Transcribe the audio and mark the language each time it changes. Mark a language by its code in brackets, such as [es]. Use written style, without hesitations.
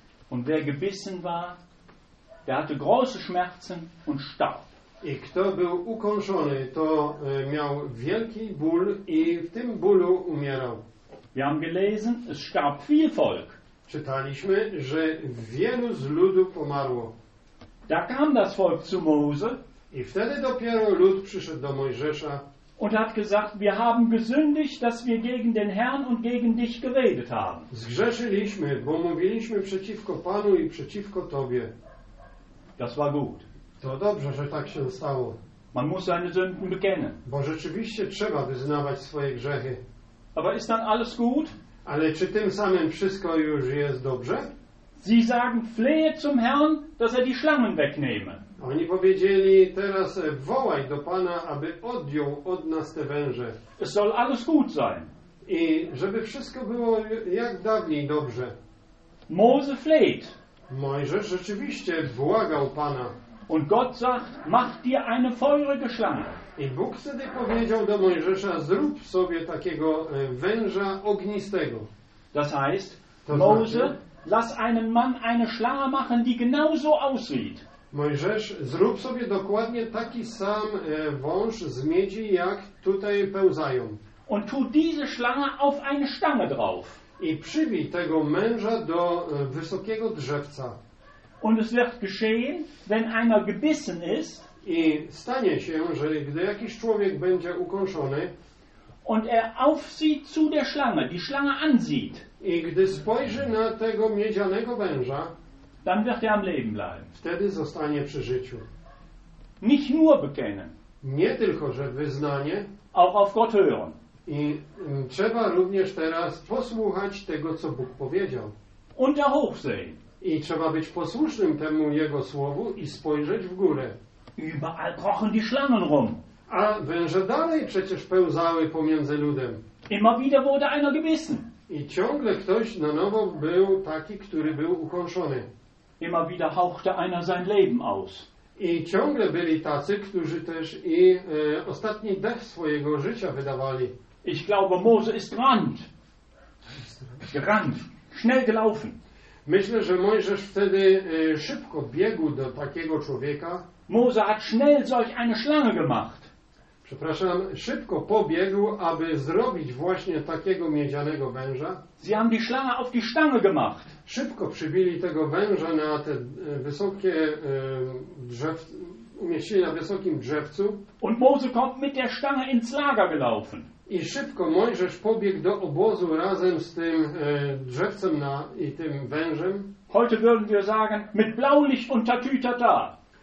[de] Und wer gebissen war, der hatte große Schmerzen und starb. [pl] I kto był ukąszony, to miał wielki ból i w tym bólu umierał. [de] Wir haben gelesen, es starb viel Volk. [pl] Czytaliśmy, że wielu z ludu pomarło. [de] Da kam das Volk zu Mose. [pl] I wtedy dopiero lud przyszedł do Mojżesza. [de] Und hat gesagt, wir haben gesündigt, dass wir gegen den Herrn und gegen dich geredet haben. [pl] Zgrzeszyliśmy, bo mówiliśmy przeciwko Panu i przeciwko Tobie. [de] Das war gut. [pl] To dobrze, że tak się stało. [de] Man muss seine Sünden bekennen. [pl] Bo rzeczywiście trzeba wyznawać swoje grzechy. [de] Aber ist dann alles gut? [pl] Ale czy tym samym wszystko już jest dobrze? [de] Sie sagen, flehe zum Herrn, dass er die Schlangen wegnehme. [pl] Oni powiedzieli, teraz wołaj do Pana, aby odjął od nas te węże. [de] Es soll alles gut sein. [pl] I żeby wszystko było jak dawniej dobrze. [de] Mose fleht. [pl] Mojżesz rzeczywiście błagał Pana. [de] Und Gott sagt, mach dir eine feurige Schlange. [pl] I Bóg wtedy powiedział do Mojżesza, zrób sobie takiego węża ognistego. [de] Das heißt, to Mose, znaczy, lass einen Mann eine Schlange machen, die genauso aussieht. [pl] Mojżesz, zrób sobie dokładnie taki sam wąż z miedzi, jak tutaj pełzają. [de] Und tu diese Schlange auf eine Stange drauf. [pl] I przybij tego męża do wysokiego drzewca. [de] Und es wird geschehen, wenn einer gebissen ist. [pl] I stanie się, że gdy jakiś człowiek będzie ukąszony. [de] Und er aufsieht zu der Schlange, die Schlange ansieht. [pl] I gdy spojrzy na tego miedzianego węża. [de] Dann wird er am Leben bleiben. [pl] Wtedy zostanie przy życiu. [de] Nicht nur bekennen. [pl] Nie tylko, że wyznanie. [de] Auch auf Gott hören. [pl] I trzeba również teraz posłuchać tego, co Bóg powiedział. [de] Und er hochsehen. [pl] I trzeba być posłusznym temu Jego słowu i spojrzeć w górę. [de] Überall krochen die Schlangen rum. [pl] A węże dalej przecież pełzały pomiędzy ludem. [de] Immer wieder wurde einer gebissen. [pl] I ciągle ktoś na nowo był taki, który był ukąszony. [de] Immer wieder hauchte einer sein Leben aus. [pl] I ciągle byli tacy, którzy też i ostatni dech swojego życia wydawali. [de] Ich glaube, Mose ist gerannt. Gerannt. Schnell gelaufen. [pl] Myślę, że Mojżesz wtedy szybko biegł do takiego człowieka. [de] Mose hat schnell solch eine Schlange gemacht. [pl] Przepraszam, szybko pobiegł, aby zrobić właśnie takiego miedzianego węża. [de] Sie haben die Schlange auf die Stange gemacht. [pl] Szybko przybili tego węża na te wysokie drzewce, umieścili na wysokim drzewcu. [de] Und Mose kommt mit der Stange ins Lager gelaufen. [pl] I szybko Mojżesz pobiegł do obozu razem z tym drzewcem na, i tym wężem. [de] Heute würden wir sagen, mit Blaulicht und Tatütata.